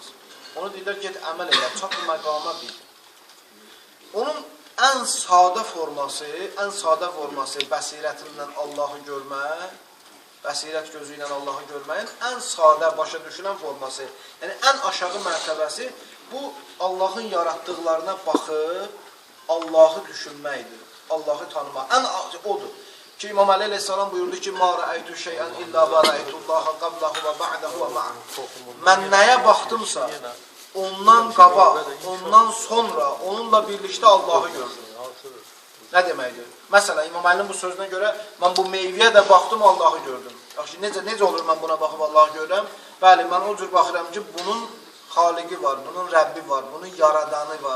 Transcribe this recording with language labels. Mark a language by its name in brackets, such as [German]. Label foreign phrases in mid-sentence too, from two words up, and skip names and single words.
[Azerbaijani] Onu deyirlər, get əməl elə, çat məqama bil. Onun ən sadə forması bəsirətindən Allahı görmək, bəsirət gözü ilə Allahı görməyin ən sadə, başa düşülən forması, yəni ən aşağı mərtəbəsi bu Allahın yaratdıqlarına baxıb Allahı düşünməkdir, Allahı tanımaq. Ən odur ki, İmam Əli əleyhissalam buyurdu ki, [Arabic] مَا رَأَيْتُ شَيْئًا إِلَّا وَرَأَيْتُ اللّٰهَ قَبْلَهُ وَبَعْدَهُ وَمَعَهُ [Azerbaijani] Mən nəyə baxdımsa, ondan qabaq, ondan sonra, onunla birlikdə Allahı gördüm. Nə deməkdir? Məsələn, İmam Əlinin bu sözünə görə mən bu meyvəyə də baxdım, Allahı gördüm. Yaxşı, necə olur mən buna baxıb Allahı görürəm? Bəli, mən o cür baxıram ki, bunun xaliqi var, bunun Rəbbi var, bunun yaradanı var.